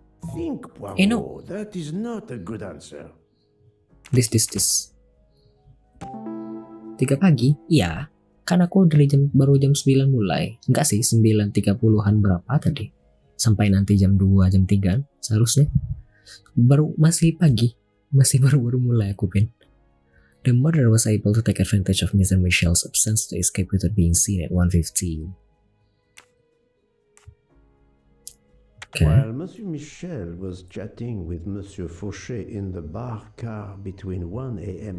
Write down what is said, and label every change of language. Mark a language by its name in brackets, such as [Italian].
[English] Think, Poirot. No. That is not a good answer. This. [Indonesian] 3 pagi? Iya. Kan aku dari baru jam 9 mulai. Enggak sih, 9.30an berapa tadi? Sampai nanti jam 2, jam 3 seharusnya. Baru masih pagi. Masih baru mulai aku pin. [English] The murderer was able to take advantage of Mr. Michel's absence to escape without being seen at 1:15. Okay. While Monsieur Michel was chatting with Monsieur Fauchet in the bar car between 1 a.m.